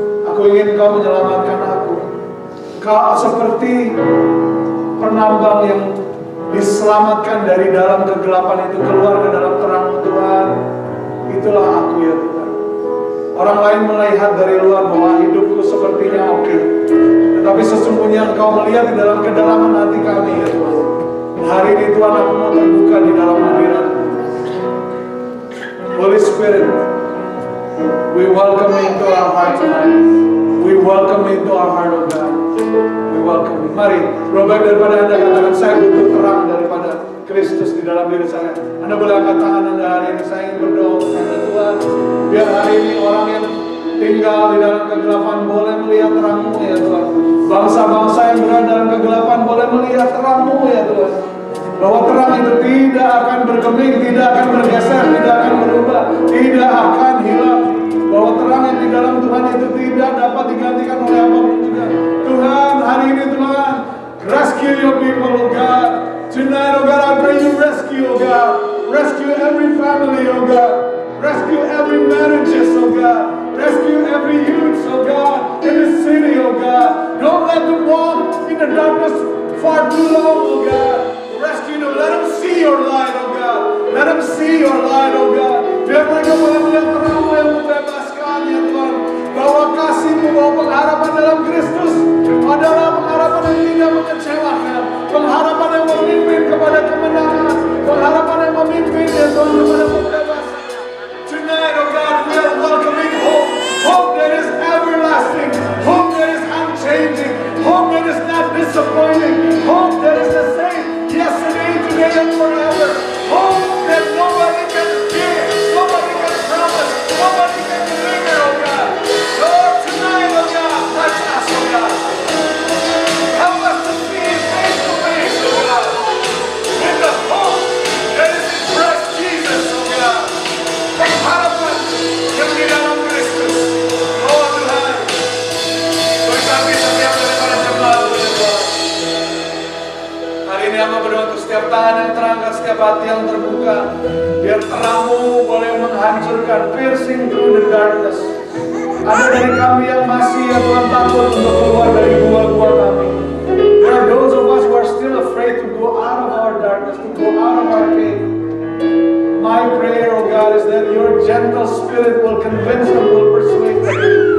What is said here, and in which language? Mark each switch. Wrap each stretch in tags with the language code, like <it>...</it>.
<id>Aku ingin Kau menyelamatkan aku. Kau seperti penambang yang diselamatkan dari dalam kegelapan itu keluar ke dalam terang Tuhan. Itulah aku ya Tuhan. Orang lain melihat dari luar bahwa hidupku sepertinya oke. Tetapi sesungguhnya Engkau melihat di dalam kedalaman hati kami ya Tuhan. Dan hari ini Tuhan aku mau terbuka di dalam hadirat.</id> <en>Holy Spirit, we welcome into our heart tonight. We welcome into our heart, oh God. We welcome you.</en> <id>Mari, berubah daripada Anda katakan, saya butuh terang daripada Kristus di dalam diri saya. Anda boleh angkat tangan Anda hari ini. Saya ingin berdoa untuk Anda Tuhan. Biar hari ini orang yang tinggal di dalam kegelapan boleh melihat terang-Mu ya Tuhan. Bangsa-bangsa yang berada dalam kegelapan boleh melihat terang-Mu ya Tuhan. Bahwa terang itu tidak akan bergeming, tidak akan bergeser, tidak akan berubah, tidak akan hilang. Bahwa terang yang di dalam Tuhan itu tidak dapat digantikan oleh apapun juga. Tuhan, hari ini Tuhan,</id> <en>rescue your people, oh God. Tonight, oh God, I pray you rescue, oh God. Rescue every family, oh God. Rescue every marriages, oh God. Rescue every youth, oh God, in the city, oh God. Don't let them walk in the darkness far too long, oh God. Rescue them, let them see your light, oh God. Let them see your light, oh God.</en> <id>Biar mereka boleh melihat terang-Mu yang membebaskan, ya Tuhan. Bahwa kasih-Mu, bahwa pengharapan dalam Kristus adalah pengharapan yang tidak mengecewakan. Pengharapan yang memimpin kepada kemenangan. Pengharapan yang memimpin, ya Tuhan, kepada pembebasan.</id> <en>Tonight, oh God, we are welcoming hope. Hope that is everlasting. Hope that is unchanging. Hope that is not disappointing. Hope that is the same yesterday, today, and forever. Hope that nobody can give, nobody can promise, nobody can deliver, oh God. Lord, tonight, oh God, touch us, oh God. Help us to see it face to face, oh God. In the hope that is in Christ Jesus, oh God.</en> <id>Pengharapan yang di dalam Kristus. Oh Tuhan, berkati setiap daripada jemaat Tuhan. Hari ini hamba berdoa untuk setiap tangan yang terangkat, setiap hati yang terbuka. Biar terang-Mu boleh menghancurkan,</id> <en>piercing through the darkness.</en> <id>Ada dari kami yang masih ya Tuhan takut untuk keluar dari gua-gua kami.</id> <en>There are those of us who are still afraid to go out of our darkness, to go out of our cave. My prayer, oh God, is that your gentle spirit will convince them, will persuade them.</en>